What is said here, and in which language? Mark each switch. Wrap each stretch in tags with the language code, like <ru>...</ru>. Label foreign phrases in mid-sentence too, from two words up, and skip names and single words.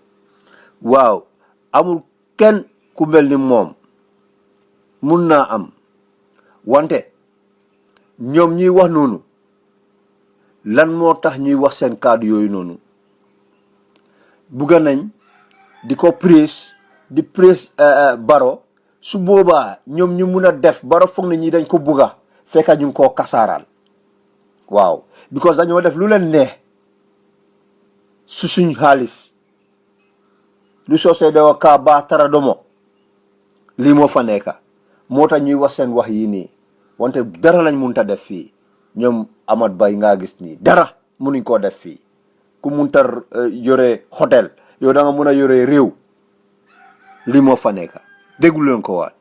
<wo>waaw amul kenn ku mel ni moom mun naa am wante ñoom ñuy wax noonu lan moo tax ñuy wax seen kàddu yooyu noonu bugga nañ di ko praise di praise Barrow su boobaa ñoom ñu mun a def Barrow foog na ñi dañ ko bugga fekka ñu ngi koo kasaaraan waaw because dañoo def lu leen neex su suñ xaalis lu soosee de wa kaa baa tara domo lii moo fa nekka moo tax ñuy wax seen wax yii nii wante dara lañ munta def fii ñoom Hamad Bah ngaa gis nii dara munuñ koo def fii ku munta yore hôtel yow da nga mun a yore réew lii moo fa nekka déglu leen ko waat.</wo>